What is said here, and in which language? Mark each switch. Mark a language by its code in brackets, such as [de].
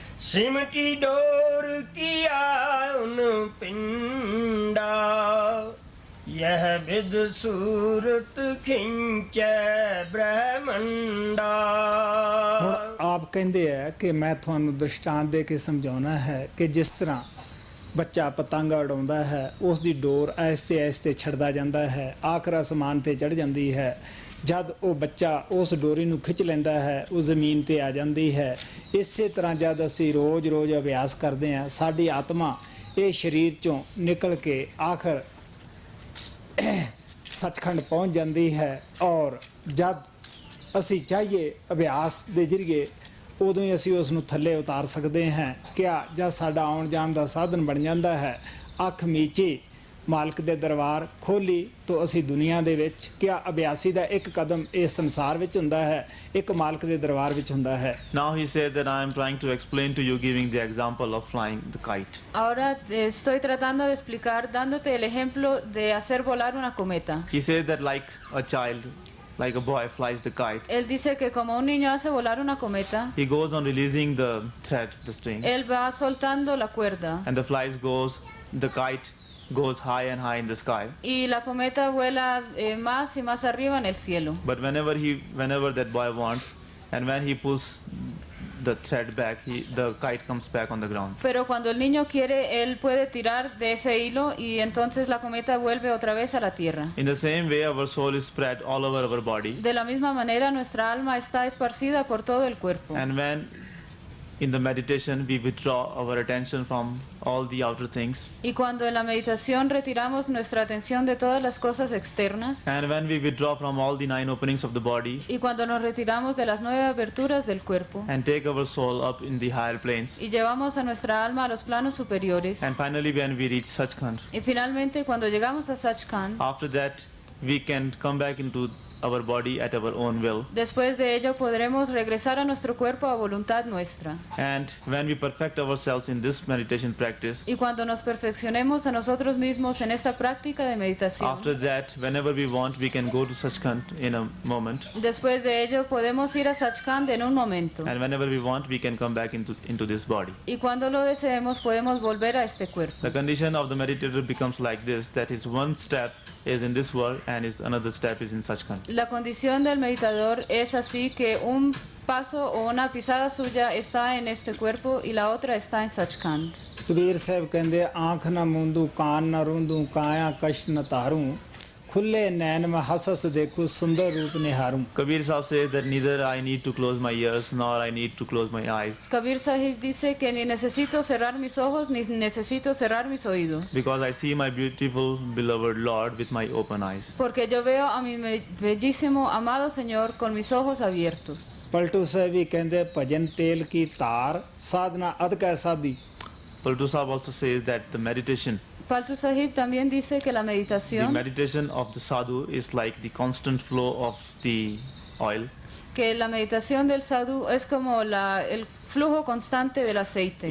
[hi] सिमटी door किया उन पिंडा यह विद सूरत खिंचे ब्रह्मंडा। [pa] ਹੁਣ ਆਪ ਕਹਿੰਦੇ ਆ ਕਿ ਮੈਂ ਤੁਹਾਨੂੰ ਦ੍ਰਿਸ਼ਟਾਂਤ ਦੇ ਕੇ ਸਮਝਾਉਣਾ ਹੈ ਕਿ ਜਿਸ ਤਰ੍ਹਾਂ ਬੱਚਾ ਪਤੰਗ ਉਡਾਉਂਦਾ ਹੈ, ਉਸ ਦੀ ਡੋਰ ਆਹਿਸਤੇ ਆਹਿਸਤੇ ਛੱਡਦਾ ਜਾਂਦਾ ਹੈ, ਆਖਰ ਅਸਮਾਨ ਤੇ ਚੜ੍ਹ ਜਾਂਦੀ ਹੈ। ਜਦ ਉਹ ਬੱਚਾ ਉਸ ਡੋਰੀ ਨੂੰ ਖਿੱਚ ਲੈਂਦਾ ਹੈ, ਉਹ ਜ਼ਮੀਨ ਤੇ ਆ ਜਾਂਦੀ ਹੈ। ਇਸੇ ਤਰ੍ਹਾਂ ਜਦ ਅਸੀਂ ਰੋਜ਼-ਰੋਜ਼ ਅਭਿਆਸ ਕਰਦੇ ਹਾਂ, ਸਾਡੀ ਆਤਮਾ ਇਹ ਸਰੀਰ ਚੋਂ ਨਿਕਲ ਕੇ ਆਖਰ ਸੱਚਖੰਡ ਪਹੁੰਚ ਜਾਂਦੀ ਹੈ। ਔਰ ਜਦ ਅਸੀਂ ਚਾਹੀਏ ਅਭਿਆਸ ਦੇ ਜ਼ਰੀਏ ਉਦੋਂ ਹੀ ਅਸੀਂ ਉਸ ਨੂੰ ਥੱਲੇ ਉਤਾਰ ਸਕਦੇ ਹਾਂ। ਕਿਆ ਜਦ ਸਾਡਾ ਆਉਣ ਜਾਣ ਦਾ ਸਾਧਨ ਬਣ ਜਾਂਦਾ ਹੈ, ਅੱਖ ਮੀਚੀ ਮਾਲਕ ਦੇ ਦਰਬਾਰ ਖੋਲੀ ਤਾਂ ਅਸੀਂ ਦੁਨੀਆ ਦੇ ਵਿੱਚ ਕਿਆ ਅਭਿਆਸੀ ਦਾ ਇੱਕ ਕਦਮ ਇਸ ਸੰਸਾਰ ਵਿੱਚ ਹੁੰਦਾ ਹੈ, ਇੱਕ ਮਾਲਕ ਦੇ ਦਰਬਾਰ ਵਿੱਚ ਹੁੰਦਾ ਹੈ। [en] Now he said that I am trying to explain to you, giving the example of flying the kite. [es] Ahora estoy tratando de explicar, dándote el ejemplo de hacer volar una cometa. [en] He says that like a child, like a boy flies the kite. [es] Él dice que como un niño hace volar una cometa, [en] He goes on releasing the thread, the string, [es] él va soltando la cuerda [en] and the flies goes, the kite goes high and high in the sky. [es] y la cometa vuela más y más arriba en el cielo. [en] But whenever that boy wants, and when he pulls the thread back, the kite comes back on the ground. [es] Pero cuando el niño quiere, él puede tirar de ese hilo y entonces la cometa vuelve otra vez a la tierra. [en] In the same way, our soul is spread all over our body. [es] De la misma manera, nuestra alma está esparcida por todo el cuerpo. [en] And when in the meditation we withdraw our attention from all the outer things, [es] Y cuando en la meditación retiramos nuestra atención de todas las cosas externas, [en] and when we withdraw from all the 9 openings of the body, [es] y cuando nos retiramos de las 9 aberturas del cuerpo, [en] and take our soul up in the higher planes, [es] y llevamos a nuestra alma a los planos superiores, [en] and finally when we reach Sachkhand, [es] y finalmente cuando llegamos a Sachkhand, [en] after that we can come back into our body at our own will. [es] después de ello podremos regresar a nuestro cuerpo a voluntad nuestra. [en] And when we perfect ourselves in this meditation practice, [es] Y cuando nos perfeccionemos a nosotros mismos en esta práctica de meditación, [en] after that, whenever we want, we can go to Sachkhand in a moment. [es] después de ello podemos ir a Sachkhand en un momento. [en] And whenever we want, we can come back into this body. [es] Y cuando lo deseemos podemos volver a este cuerpo. [en] The condition of the meditator becomes like this, that is one step is in this world and is another step is in Sachkhand. [es] La condición del meditador es así que un paso o una pisada suya está en este cuerpo y la otra está en Sachkhand. [pa] Kabir Sahib ਕਹਿੰਦੇ ਆਂਖ ਨਾ ਮੂੰਦੂ ਕਾਨ ਨਾ ਰੂੰਦੂ ਕਾਇਆ ਕਸ਼ ਨ ਧਾਰੂ ਖੁੱਲੇ ਨੈਣ ਮੈਂ ਹੱਸ ਹੱਸ ਦੇਖੂ ਸੁੰਦਰ ਰੂਪ ਨਿਹਾਰੂ [en] Kabir Sahib says that neither I need to close my ears nor I need to close my eyes, [es] Kabir Sahib dice que ni necesito cerrar mis ojos ni necesito cerrar mis oídos, [en] because I see my beautiful beloved Lord with my open eyes. [es] porque yo veo a mi bellísimo amado Señor con mis ojos abiertos. [pa] Paltu ਸਾਹਿਬ ਵੀ ਕਹਿੰਦੇ ਭਜਨ ਤੇਲ ਕੀ ਧਾਰ ਸਾਧਨਾ ਅਧ ਕੈ ਸਾਧੀ [en] Paltu Sahib also says that the meditation, [es] Paltu Sahib también dice que la [en] the [es] meditación, [en] meditation of the sadhu is like the constant flow of the oil, [es] que la meditación del sadhu es como el flujo constante del aceite.